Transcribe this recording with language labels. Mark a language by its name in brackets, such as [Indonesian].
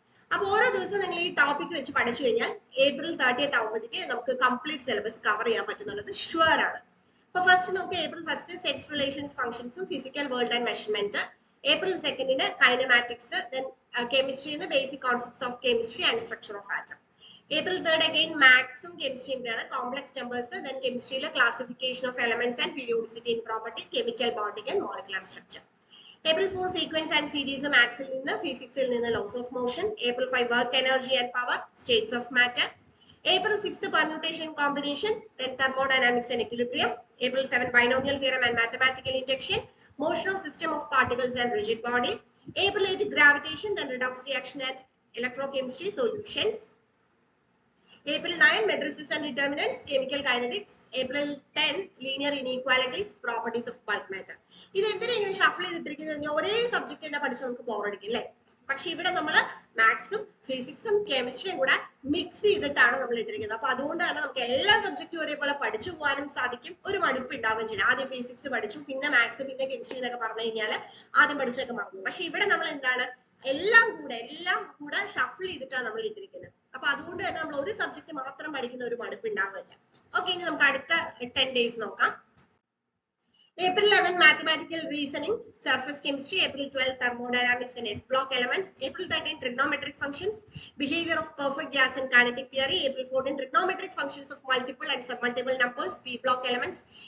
[Malayalam] അപ്പൊ ഓരോ ദിവസവും നിങ്ങൾ ഈ ടോപ്പിക് വെച്ച് പഠിച്ചു കഴിഞ്ഞാൽ ഏപ്രിൽ 30 ആവുമ്പോഴത്തേക്ക് നമുക്ക് കംപ്ലീറ്റ് സിലബസ് കവർ ചെയ്യാൻ പറ്റുന്നുള്ളത് ഷുവർ ആണ്. [English] അപ്പൊ ഫസ്റ്റ് നമുക്ക് April 1 sets, relations, ഫംഗ്ഷൻസും physical world and measurement. April 2 kinematics, then കെമിസ്ട്രിന്ന് basic concepts of chemistry and structure of atom. April 3 again maths chemistry and complex numbers, then chemistry classification of elements and periodicity in property, chemical bonding and molecular structure. April 4 sequence and series maths physics laws of motion. April 5 work, energy and power, states of matter. April 6 permutation combination, then thermodynamics and equilibrium. April 7 binomial theorem and mathematical induction, motion of system of particles and rigid body. April 8 gravitation, then redox reaction and electrochemistry solutions. April 9 matrices and determinants, chemical kinetics. April 10 linear inequalities, properties of bulk matter. [Malayalam] ഇത് എന്തിനാ ഇങ്ങനെ shuffle ചെയ്തിട്ടിരിക്കുന്നത്? ഒരേ subject തന്നെ പഠിച്ച് നമുക്ക് ബോറടിക്കും അല്ലേ? പക്ഷെ ഇവിടെ നമ്മൾ മാത്സും ഫിസിക്സും കെമിസ്ട്രിയും കൂടെ മിക്സ് ചെയ്തിട്ടാണ് നമ്മൾ ഇട്ടിരിക്കുന്നത്. അപ്പൊ അതുകൊണ്ട് തന്നെ നമുക്ക് എല്ലാ സബ്ജക്റ്റും ഒരേപോലെ പഠിച്ചു പോകാനും സാധിക്കും, ഒരു മടുപ്പ് ഉണ്ടാവുകയും ചെയ്യില്ല. ആദ്യം ഫിസിക്സ് പഠിച്ചു, പിന്നെ മാത്സ്, പിന്നെ കെമിസ്ട്രി എന്നൊക്കെ പറഞ്ഞു കഴിഞ്ഞാൽ ആദ്യം പഠിച്ചൊക്കെ മറന്നു. പക്ഷെ ഇവിടെ നമ്മൾ എന്താണ് എല്ലാം കൂടെ ഷഫിൾ ചെയ്തിട്ടാണ് നമ്മൾ ഇട്ടിരിക്കുന്നത്. അപ്പൊ അതുകൊണ്ട് തന്നെ നമ്മൾ ഒരു സബ്ജക്ട് മാത്രം പഠിക്കുന്ന ഒരു മടുപ്പ് ഉണ്ടാവില്ല. ഓക്കെ, ഇനി നമുക്ക് അടുത്ത 10 ഡേയ്സ് നോക്കാം. [English] April 11 mathematical reasoning, surface chemistry. April 12 thermodynamics and S block elements. April 13 trigonometric functions, behavior of perfect gas and kinetic theory. April 14 trigonometric functions of multiple and submultiple numbers, P block elements.